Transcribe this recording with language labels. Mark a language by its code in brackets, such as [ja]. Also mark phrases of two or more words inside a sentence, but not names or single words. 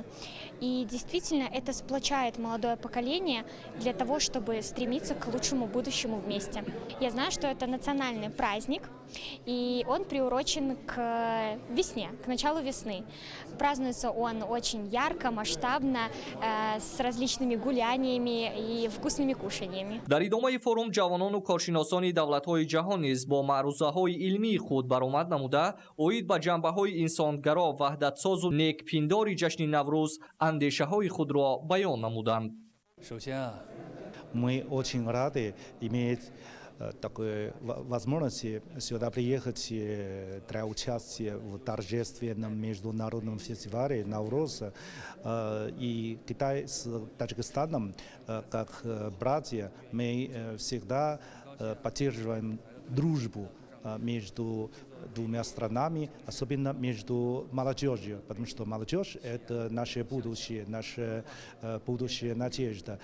[ru] И действительно это сплочает молодое поколение для того, чтобы стремиться к лучшему будущему вместе. Я знаю, что это национальный праздник, и он приурочен к весне, к началу весны. Празднуется он очень ярко, масштабно, с различными гуляниями и вкусными кушаниями. [tg] дар идомаи форум ҷавонону коршиносони давлатҳои ҷаҳон низ бо маърузаҳои илмии худ баромад намуда оид ба ҷанбаҳои инсонгаро ваҳдатсозу некпиндори ҷашни наврӯз андешаҳои худро баён намуданд. [ru] Мы очень рады иметь такой возможности сюда приехать для участия в торжественном международном фестивале Навруз. И Китай с Таджикистаном, как братья, мы всегда поддерживаем дружбу между двумя странами, особенно между молодежью, потому что молодежь – это наше будущее, наша будущая надежда.